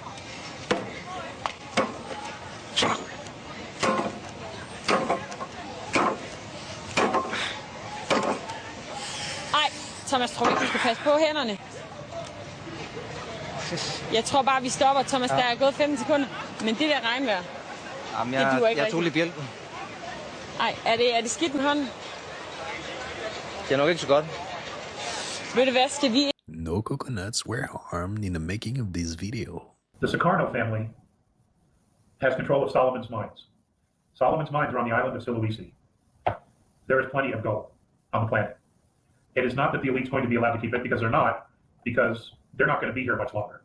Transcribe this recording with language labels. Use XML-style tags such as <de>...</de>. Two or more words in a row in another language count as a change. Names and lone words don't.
<da>Ej, Thomas, tror du ikke, du skal passe på hænderne? Jeg tror bare, vi stopper, Thomas. Ja. Der er gået 15 sekunder. Men det der regnvejr, Jamen, det duer ikke jeg tog lige bjælken. Ej, er det skidt med hånden? Det er nok ikke så godt. Ved du hvad, skal vi...</da> <en>No coconuts were harmed in the making of this video. The Sukarno family has control of Solomon's mines. Solomon's mines are on the island of Sulawesi. There is plenty of gold on the planet. It is not that the elite's going to be allowed to keep it, because they're not, because they're not going to be here much longer.</en>